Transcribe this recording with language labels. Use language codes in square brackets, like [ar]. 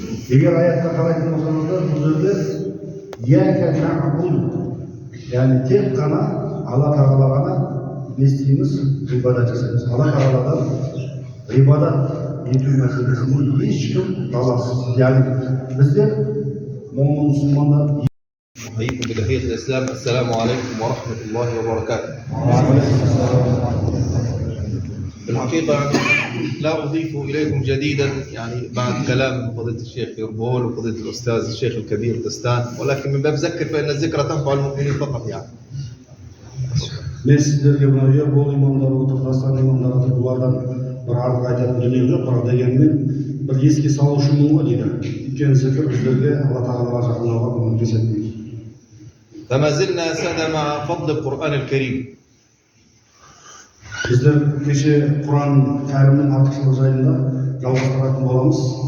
[kk] Егер аятқа қарайтын болсаңыздар, бұл жерде [ar] ияка нағбуду, [kk] яғни тек қана Алла Тағала ғана не істейміз? Ғибадат жасаймыз. Алла Тағаладан ғибадат ету мәселесіне ешкім талассыз. Яғни біздер момын мұсылмандар [ar] أحييكم بتحية الإسلام. السلام عليكم ورحمة الله وبركاته. بالحقيقة لا أضيف إليكم جديدا بعد كلام فضيلة الشيخ يربول وفضيلة الأستاذ الشيخ الكبير دستان، ولكن من باب ذكر فإن الذكرى تنفع المؤمنين فقط [kk] Мен сіздерге мына Ербол имамдар отыр, Дастан имамдар отыр, бұлардан бір артық айтатын дүние жоқ, бірақ дегенмен бір еске салушымын ғой дейді. Өйткені зікір біздерге Алла Тағалаға жақындауға көмектеседі. [ar] فما زلنا يا سادة مع فضل القرآن الكريم. [kk] Bizler kеше Құран кәрімнің артықшылығы жайында жалғастыратын боламыз.